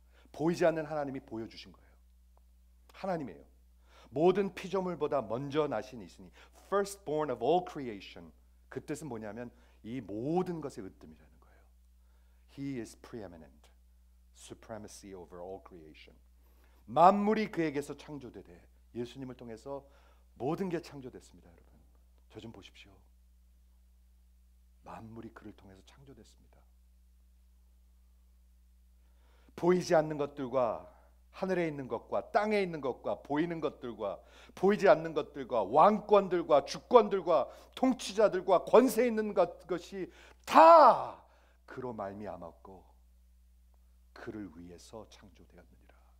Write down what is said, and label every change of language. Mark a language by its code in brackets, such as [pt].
[ko] 보이지 않는 하나님이 보여주신 거예요. 하나님이에요. 모든 피조물보다 먼저 나신 이시니 [en] firstborn of all creation. [ko] 그 뜻은 뭐냐면 이 모든 것의 으뜸이라는 거예요. [en] He is preeminent, supremacy over all creation. [ko] 만물이 그에게서 창조되되 예수님을 통해서 모든 게 창조됐습니다. 여러분 저 좀 보십시오. 만물이 그를 통해서 창조됐습니다. 보이지 않는 것들과 하늘에 있는 것과 땅에 있는 것과 보이는 것들과 보이지 않는 것들과 왕권들과 주권들과 통치자들과 권세 있는 것이 다 그로 말미암았고 그를 위해서 창조되었느니라.